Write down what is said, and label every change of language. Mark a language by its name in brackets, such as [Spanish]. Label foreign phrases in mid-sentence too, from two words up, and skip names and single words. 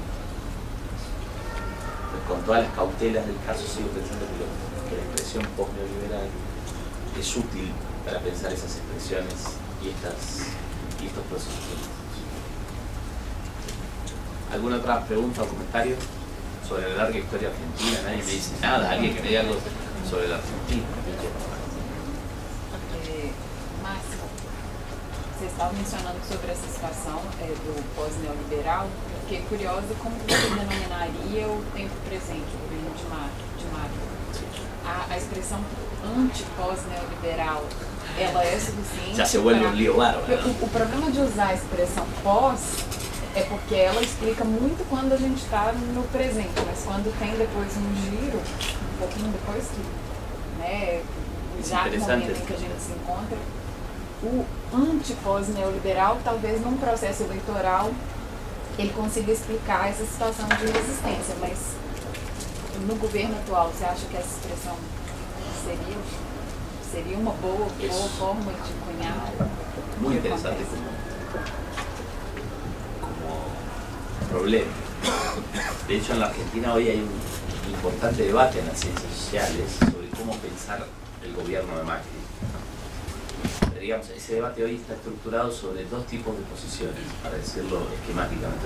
[Spanish] Con todas las cautelas del caso sigo pensando que la expresión postneoliberal es útil para pensar esas expresiones y estos procesos políticos. ¿Alguna otra pregunta o comentario sobre la larga historia argentina? Nadie me dice nada. ¿Alguien que me diga algo sobre la Argentina? [Portuguese] Márcio, você estava mencionando sobre essa situação do pós-neoliberal. Eu fiquei curiosa como você denominaria o tempo presente, o governo de Macri. A expressão anti-pós-neoliberal, ela é suficiente? [Spanish] Já se vuelve um lío bárbaro. [Portuguese] O problema de usar a expressão pós é porque ela explica muito quando a gente está no presente, mas quando tem depois um giro, um pouquinho depois que, né, já no momento em que a gente se encontra, o anti-pós-neoliberal, talvez num processo eleitoral, ele consiga explicar essa situação de resistência, mas no governo atual, você acha que essa expressão seria uma boa forma de cunhar? [Spanish] Muy interesante como problema. De hecho, en la Argentina hoy hay un importante debate en las ciencias sociales sobre cómo pensar el gobierno de Macri. Digamos, ese debate hoy está estructurado sobre dos tipos de posiciones, para decirlo esquemáticamente.